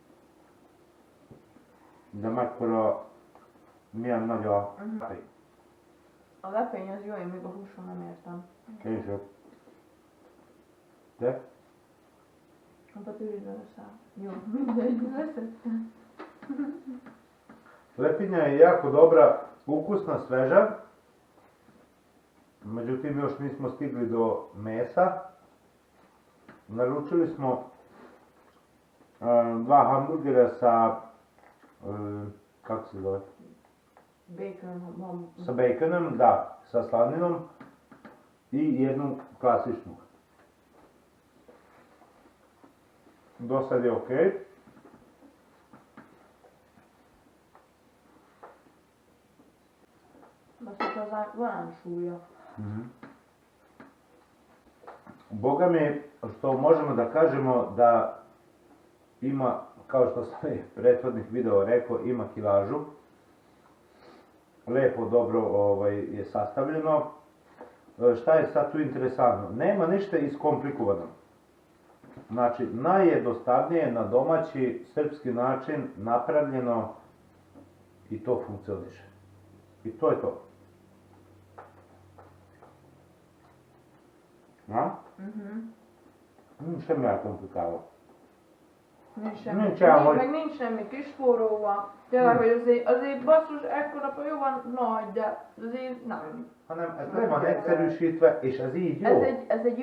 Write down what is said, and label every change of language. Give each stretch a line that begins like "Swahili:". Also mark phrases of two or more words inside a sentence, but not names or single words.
Hungarian: De mekkora, milyen nagy a... A lepény az jó, én még a húson nem értem. Később. De? Hát a tűzben össze. Jó, mindegy, leszettem.
Serbian: Lepinja je jako dobra, ukusna, sveža. Međutim, još nismo stigli do mesa. Naručili smo 2 hamburgera sa, kako se zove? Bacon, Sa baconom, da, sa slaninom i jednu klasičnu. Do sad je okej.
Hungarian: Baš az van súlya.
Serbian: Boga mi, što možemo da kažemo da ima, kao što sam i prethodnih video rekao, ima kilažu. Lepo, dobro je sastavljeno. Šta je sad tu interesantno? Nema ništa iskomplikovano. Znači, najjednostavnije na domaći srpski način napravljeno i to funkcioniše. I to je to. Na?
Hungarian: Semmi elkomplikálva. Nincs semmi. Nincs el, hogy... Meg nincs semmi kispórolva. Tényleg, hogy azért basszus, ekkora jó van nagy, de azért nem. Hanem ez le van egyszerűsítve, és ez így jó. Ez egy jó